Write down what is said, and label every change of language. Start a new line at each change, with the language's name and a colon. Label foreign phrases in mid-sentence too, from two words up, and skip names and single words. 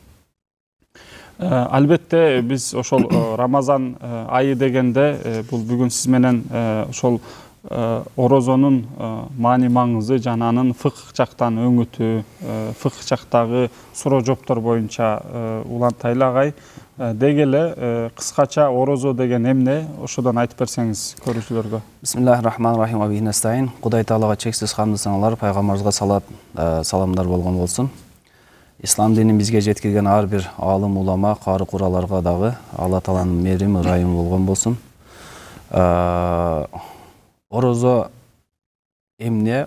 Kyrgyz: Албетте биз ошол Рамазан айы дегенде бул бүгүн сиз менен ошол орозонун маани маңызы жана анын фыкх жактан өңүтү, фыкх жактагы суроо жооптор боюнча улантайлы агай. Деги эле кыскача орозо деген эмне, ошодон айтып берсеңиз көрүүчүлөргө.
Arabic: بسم الله الرحمن الرحيم وبه نستعين.
Kyrgyz: Кудай Таалага чексиз хамды саналар, пайгамбарыбызга саламдар болгон болсун. Ислам динин бизге жеткирген ар бир алым, улама, кары кураларга дагы Алла Тааланын мээрими, ырайымы болгон болсун. Орозо эмне?